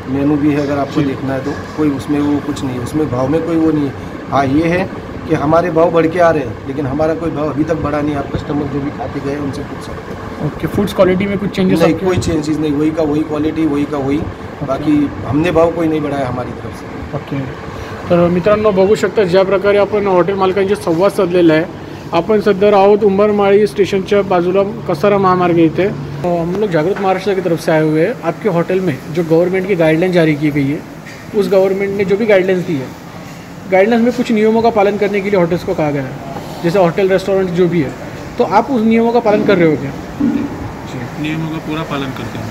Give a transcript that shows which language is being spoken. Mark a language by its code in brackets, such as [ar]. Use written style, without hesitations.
[hi] मेनू भी है, अगर आपको देखना है तो कोई उसमें वो कुछ नहीं है, उसमें भाव में कोई वो नहीं है। हाँ ये है कि हमारे भाव बढ़ के आ रहे हैं, लेकिन हमारा कोई भाव अभी तक बढ़ा नहीं। आप कस्टमर जो भी खाते गए उनसे पूछ सकते हैं। ओके, फूड्स क्वालिटी में कुछ चेंजेस? नहीं, कोई चेंजेस नहीं, वही का वही क्वालिटी, वही का वही। बाकी हमने भाव कोई नाही बढ़ाया हमारी तरफ से। [mr] ओके, तर मित्रांनो बघू शकता ज्या प्रकारे आपण हॉटेल मालकांशी संवाद साधलेला आहे। आपण सध्या आहोत उंबरमाळी स्टेशनच्या बाजूला कसारा महामार्ग इथे। [hi] हम लोग जागृत महाराष्ट्र की तरफ से आए हुए हैं। आपके होटल में जो गवर्नमेंट की गाइडलाइन जारी की गई है, उस गवर्नमेंट ने जो भी गाइडलाइंस दी है, गाइडलाइंस में कुछ नियमों का पालन करने के लिए होटल्स को कहा गया है, जैसे होटल रेस्टोरेंट जो भी है, तो आप उस नियमों का पालन कर रहे हो क्या? नियमों का पूरा पालन करते हैं।